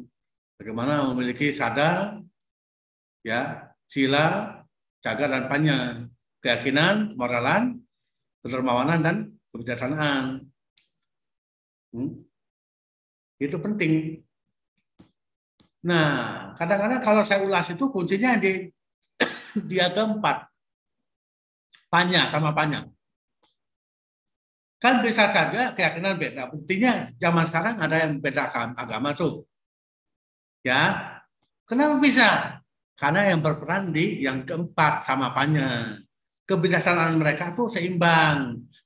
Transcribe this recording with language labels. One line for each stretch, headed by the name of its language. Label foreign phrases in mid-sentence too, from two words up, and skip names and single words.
Indonesian: Bagaimana memiliki sada, ya, sila, cagar dan panya, keyakinan, moralan, kedermawanan dan kebijaksanaan. Itu penting. Nah, kadang-kadang kalau saya ulas itu kuncinya di ada 4.
Pali: Panya sama panya.
Indonesian: Kan bisa saja keyakinan beda. Buktinya zaman sekarang ada yang beda agama tuh. Ya, kenapa bisa? Karena yang berperan di yang keempat
Pali: sama panya.
Indonesian: Kebijaksanaan mereka tuh seimbang.